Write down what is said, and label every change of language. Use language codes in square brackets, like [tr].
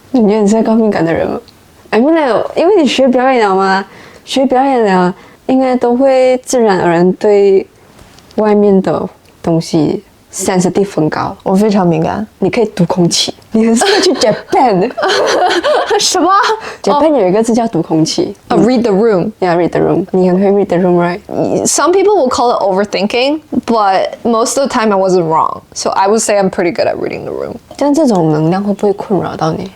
[zh] 你觉得你是高敏感的人吗？因为你学表演了嘛，学表演了应该都会自然而然对外面的东西 sensitive 很高。我非常敏感，你可以读空气，你很适合去 Japan。什么？Japan 有一个字叫读空气。 [en] read the room. Yeah, read the room. [zh] 你很会 [en] read the room, right? Some people will call it overthinking, but most of the time I wasn't wrong. So I would say I'm pretty good at reading the room. [zh] 但这种能量会不会困扰到你？